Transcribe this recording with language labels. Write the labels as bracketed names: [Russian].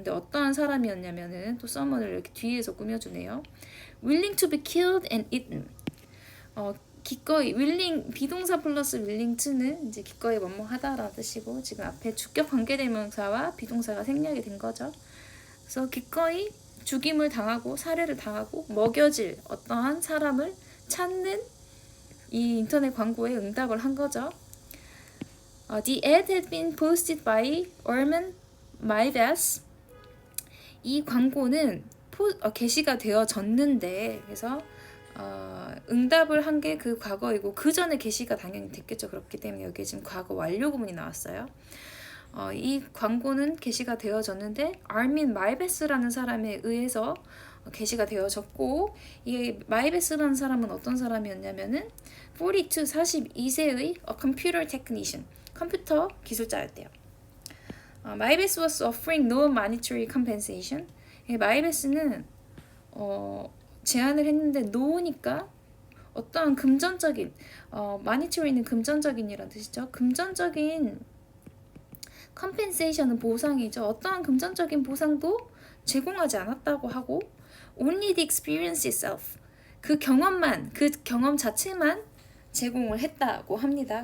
[Korean] 근데 어떠한 사람이었냐면은 또 someone을 이렇게 뒤에서 꾸며주네요. [English] willing to be killed and eaten. [Korean] 기꺼이 willing, 비동사 플러스 willing to는 이제 기꺼이 뭐뭐하다라는 뜻이고, 지금 앞에 주격 관계대명사와 비동사가 생략이 된 거죠. 그래서 기꺼이 죽임을 당하고 살해를 당하고 먹여질 어떠한 사람을 찾는 이 인터넷 광고에 응답을 한 거죠. [English] The ad had been posted by Orman Maives. [Korean] 이 광고는 게시가 되어졌는데, 그래서 응답을 한 게 그 과거이고, 그 전에 게시가 당연히 됐겠죠. 그렇기 때문에 여기에 지금 과거 완료 구문이 나왔어요. 이 광고는 게시가 되어졌는데 아르민 마이베스라는 사람에 의해서 게시가 되어졌고, 이 마이베스라는 사람은 어떤 사람이었냐면은 42세의 [English] a computer technician, [Korean] 컴퓨터 기술자였대요. [English] 마이베스 was offering no monetary compensation. [Korean] 마이베스는 제안을 했는데 no니까 어떠한 금전적인, monetary는 금전적인이라는 뜻이죠. 금전적인 compensation은 보상이죠. 어떠한 금전적인 보상도 제공하지 않았다고 하고, [English] only the experience itself, [Korean] 그 경험 자체만 제공을 했다고 합니다.